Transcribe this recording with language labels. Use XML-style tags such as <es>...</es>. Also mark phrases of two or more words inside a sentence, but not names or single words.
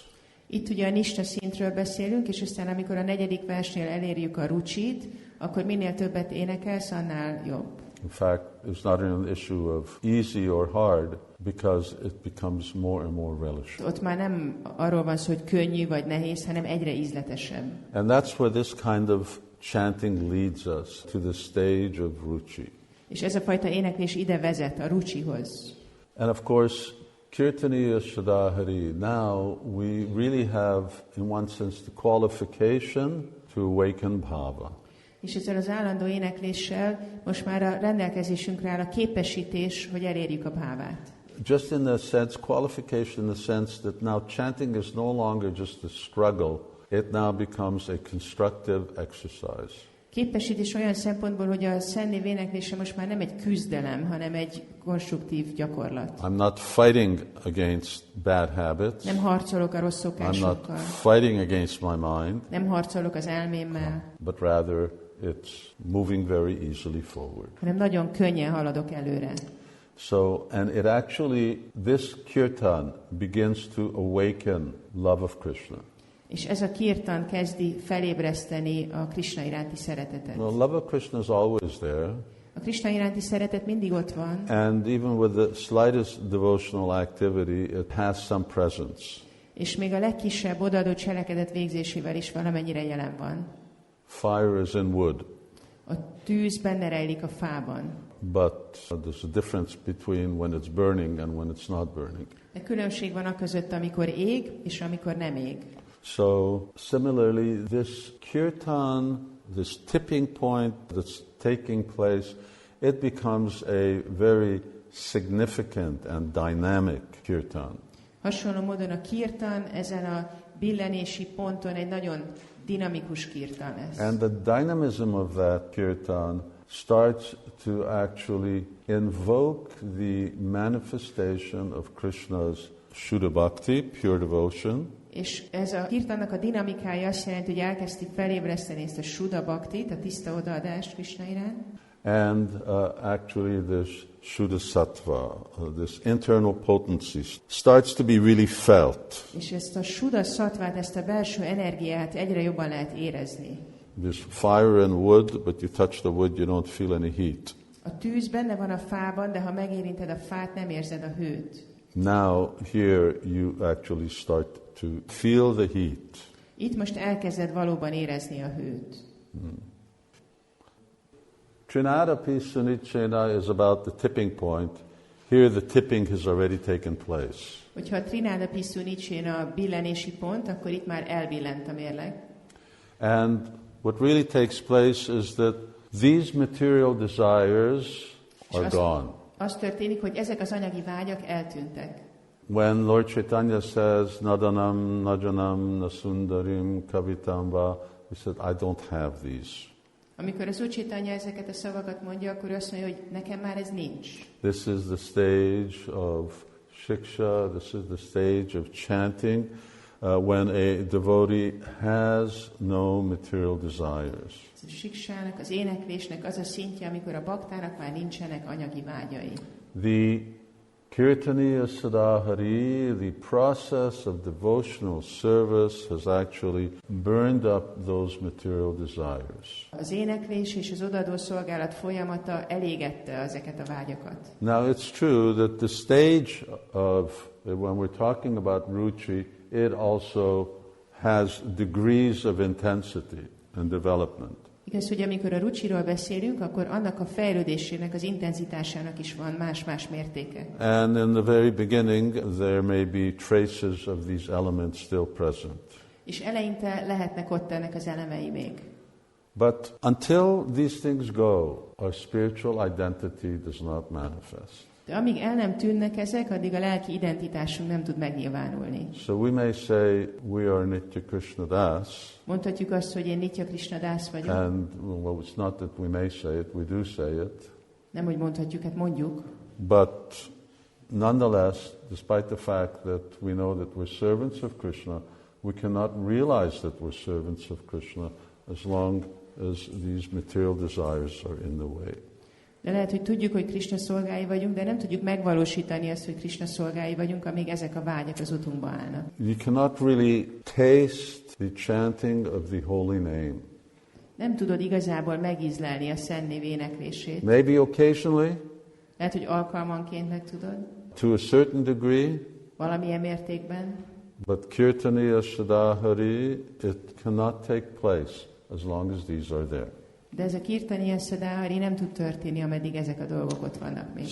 <hu>Itt ugye a nista szintről beszélünk, és aztán amikor a 4. versnél elérjük a rucsit, akkor minél többet énekelsz, annál jobb.</hu> <en>In fact, it's not an issue of easy or hard, because it becomes more and more relishing.</en> <hu>Ott már nem arról van szó, hogy könnyű vagy nehéz, hanem egyre ízletesebb.</hu> <en>And that's where this kind of chanting leads us, to the stage of ruchi.</en> <hu>És ez a fajta éneklés ide vezet, a rucsihoz.</hu> <en>And of course,</en> <sa>Kirtaniya Shadahari,</sa> <en>now we really have, in one sense, the qualification to awaken bhava.</en> <hu>És ezzel az állandó énekléssel most már a rendelkezésünkre áll a képesítés, hogy elérjük a bhávát.</hu> <en>Just in the sense, qualification in the sense that now chanting is no longer just a struggle, it now becomes a constructive exercise.</en> <hu>Képesítés olyan szempontból, hogy a Szentnév éneklése most már nem egy küzdelem, hanem egy konstruktív gyakorlat.</hu> <en>I'm not fighting against bad habits.</en> <hu>Nem harcolok a rossz szokásokkal.</hu> <en>I'm not fighting against my mind.</en> <hu>Nem harcolok az elmémmel.</hu> <en>But rather it's moving very easily forward.</en> <hu>Hanem nagyon könnyen haladok előre.</hu> <en>So, and it actually, this kirtan begins to awaken love of Krishna.</en> <hu>És ez a kirtan kezdi felébreszteni a Krishna iránti szeretetet.</hu> <en>Well, love of Krishna is always there.</en> <hu>A Krishna iránti szeretet mindig ott van.</hu> <en>And even with the slightest devotional activity, it has some presence.</en> <hu>És még a legkisebb odaadó cselekedet végzésével is valamennyire jelen van.</hu> <en>Fire is in wood.</en> <hu>A tűz benne rejlik a fában.</hu> <en>But there's a difference between when it's burning and when it's not burning.</en> <hu>De különbség van a között, amikor ég, és amikor nem ég.</hu> <en>So, similarly, this kirtan, this tipping point that's taking place, it becomes a very significant and dynamic kirtan.</en> <hu>Hasonló módon a kirtan ezen a billenési ponton egy nagyon dinamikus kirtan lesz.</hu> <en>And the dynamism of that kirtan starts to actually invoke the manifestation of Krishna's</en> <sa>Shuddha Bhakti,</sa> <en>pure devotion.</en> <hu>És ez a kirtannak a dinamikája azt jelenti, hogy elkezdi felébreszteni ezt a</hu> <sa>Shuddha Bhaktit,</sa> <hu>a tiszta odaadást Krishna iránt.</hu> <en>And actually this</en> <sa>Shuddha Sattva,</sa> <en>this internal potency, starts to be really felt.</en> <hu>És ezt a</hu> <sa>Shuddha Sattvát,</sa> <hu>ezt a belső energiát egyre jobban lehet érezni.</hu> <en>There's fire and wood, but you touch the wood, you don't feel any heat.</en> <hu>A tűz benne van a fában, de ha megérinted a fát, nem érzed a hőt.</hu> <en>Now here you actually start to feel the heat.</en> <hu>Itt most elkezded valóban érezni a hőt.</hu> <sa>Trinadapi Sunichena</sa> <en>is about the tipping point, Here the tipping has already taken place.</en> <hu>Hogyha a</hu> <sa>Trináda Pisszú Nicsén</sa> <hu>a billenési pont, akkor itt már elbillent a mérleg.</hu> <en>And what really takes place is that these material desires are gone.</en> <hu>Az történik, hogy ezek az anyagi vágyak eltűntek.</hu> <en>When Lord Chaitanya says,</en> <sa>Nadanam, Najanam, Nasundarim, Kavitamba,</sa> <en>he said, I don't have these.</en> <hu>Amikor az Úr Chaitanya ezeket a szavakat mondja, akkor azt mondja, hogy nekem már ez nincs.</hu> <en>This is the stage of shiksha, this is the stage of chanting, when a devotee has no material desires.</en> <hu>A siksának, az éneklésnek az a szintje, amikor a baktának már nincsenek anyagi vágyai.</hu> <en>The</en> <sa>Kirtaniya Sadahari,</sa> <en>the process of devotional service has actually burned up those material desires.</en> <hu>Az éneklés és az odaadó szolgálat folyamata elégette ezeket a vágyakat.</hu> <en>Now it's true that the stage of, when we're talking about ruchi, it also has degrees of intensity and development.</en> <hu>Igaz, hogy amikor a rucsiról beszélünk, akkor annak a fejlődésének, az intenzitásának is van más-más mértéke.</hu> <en>And in the very beginning, there may be traces of these elements still present.</en> <hu>És eleinte lehetnek ott ennek az elemei még.</hu> <en>But until these things go, our spiritual identity does not manifest.</en> <hu>De amíg el nem tűnnek ezek, addig a lelki identitásunk nem tud megnyilvánulni.</hu> <en>So we may say we are</en> <sa>Nitya Krishna Das.</sa> <hu>Mondhatjuk azt, hogy én</hu> <sa>Nitya Krishna Das</sa> <hu>vagyok.</hu> <en>And well, it's not that we may say it, we do say it.</en> <hu>Nem, hogy mondhatjuk, hát mondjuk.</hu> <en>But nonetheless, despite the fact that we know that we're servants of Krishna, we cannot realize that we're servants of Krishna as long as these material desires are in the way.</en> <hu>De lehet, hogy tudjuk, hogy Krishna szolgái vagyunk, de nem tudjuk megvalósítani azt, hogy Krishna szolgái vagyunk, amíg ezek a vágyak az utunkba állnak.</hu> <en>You cannot really taste the chanting of the holy name.</en> <hu>Nem tudod igazából megízlelni a szent név éneklését.</hu> <en>Maybe occasionally.</en> <hu>Lehet, hogy alkalmanként meg tudod.</hu> <en>To a certain degree.</en> <hu>Valamilyen mértékben.</hu> <en>But</en> <sa>Kirtaniya Sadahari,</sa> <en>it cannot take place as long as these are there.</en> <hu>De ez a</hu> <sa>Kirtaniya Sadahari</sa> <hu>nem tud történni, ameddig ezek a dolgok ott vannak még.</hu>